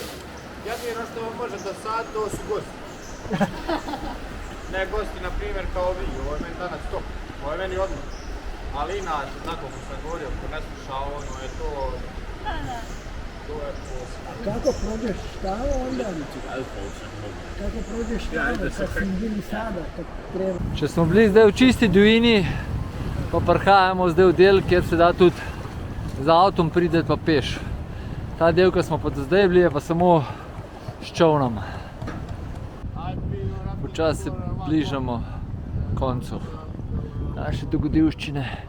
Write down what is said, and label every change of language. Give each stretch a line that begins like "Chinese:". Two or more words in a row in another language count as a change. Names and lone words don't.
Croatian: Jedino što vam može dosaditi to su gosti. Ne gosti na primjer kao vi, ovo je meni danas top, ovo je meni odmah. Ali inače, tako ko sam govorio, ko ne sluša ono je to... To je posebno. Kako prođeš tamo onda? Kako prođeš tamo kad smo bili sada, kad treba?
Slovenian: Če smo bili zdaj v čisti divjini, pa prihajamo zdaj v del, kjer se da tudi z avtom prideti pa peš. Ta del, ki smo pa do zdaj bili, je pa samo s čovnom. Počasi se bližamo koncu naše dogodivščine.